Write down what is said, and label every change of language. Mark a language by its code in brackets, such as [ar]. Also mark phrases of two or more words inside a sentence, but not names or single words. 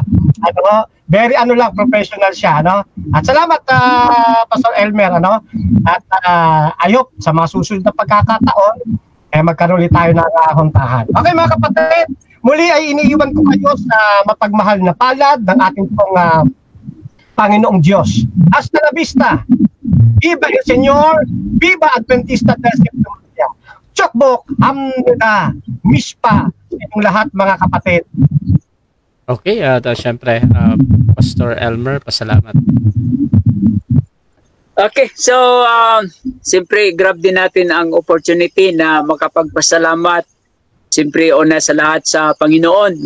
[en] Very professional [tl] siya. At salamat Pastor Elmer. At [en] I hope [tl] sa mga susunod na pagkakataon magkaroon ulit tayo ng huntahan. Okay mga kapatid, muli ay iniiwan ko kayo sa mapagmahal na palad ng ating pong Panginoong Diyos. [es] Hasta la vista. Viva el Señor, viva Adventista del Séptimo Día. [ko] 축복, 합니다, [tl] mispa, inyong lahat mga kapatid. Okay, syempre, Pastor Elmer, pasalamat. Okay, so siyempre grab din natin ang opportunity na makapagpasalamat siyempre una sa lahat sa Panginoon na